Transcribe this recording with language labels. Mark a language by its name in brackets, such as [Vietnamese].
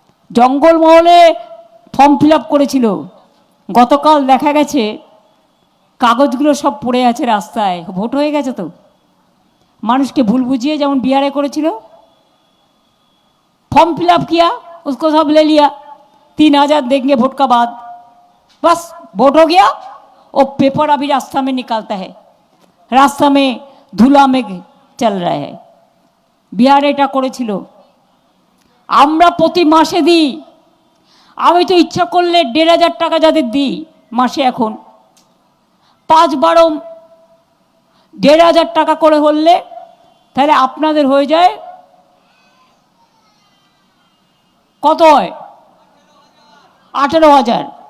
[Bangla] জঙ্গলমহলে form fill up করেছিল, গতকাল দেখা গেছে কাগজগুলো সব পড়ে আছে রাস্তায়। ভোট হয়ে গেছে তো, মানুষকে ভুল বুঝিয়ে যেমন बिहार করেছিল। [Hindi] फॉर्म फिलअप किया, उसको सब ले लिया, 3000 देंगे वोट का बाद, बस वोट हो गया। वो पेपर अभी रास्ता में निकालता है, रास्ता में धूला में चल रहा है। [Bangla] बिहार এটা করেছিল। আমরা প্রতি মাসে দিই, আমি তো ইচ্ছা করলে 1500 টাকা যাদের দিই মাসে, এখন 5-12 1500 টাকা করে হলে তাহলে আপনাদের হয়ে যায় কত হয়? 18,000।